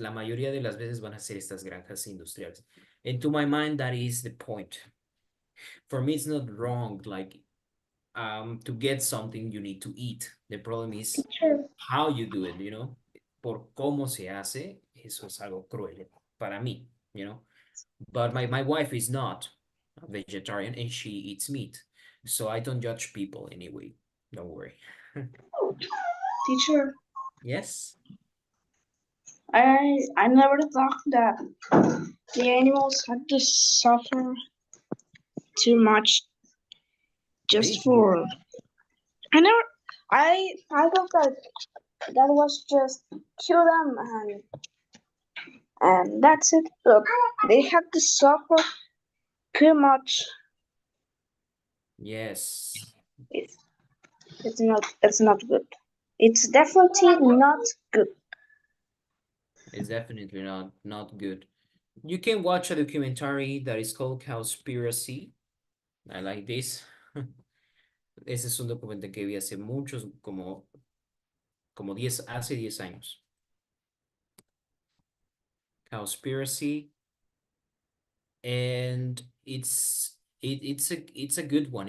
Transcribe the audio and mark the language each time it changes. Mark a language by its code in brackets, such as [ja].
[es] La mayoría de las veces van a ser estas granjas industriales. [en] And to my mind, that is the point. For me, it's not wrong, like, to get something you need to eat. The problem is Teacher, how you do it, you know? [es] Por cómo se hace, eso es algo cruel para mí, you know? [en] But my wife is not a vegetarian and she eats meat. So I don't judge people anyway. Don't worry. teacher, Yes? I never thought that the animals had to suffer too much just They- for. I thought that was just kill them and that's it. Look, they had to suffer too much. Yes. It's not good. It's definitely not good. It's definitely not good. You can watch a documentary that is called Cowspiracy. I like this. [es] Ese es un documental que vi hace muchos, como hace 10 años. [en] Cowspiracy. And it's a good one.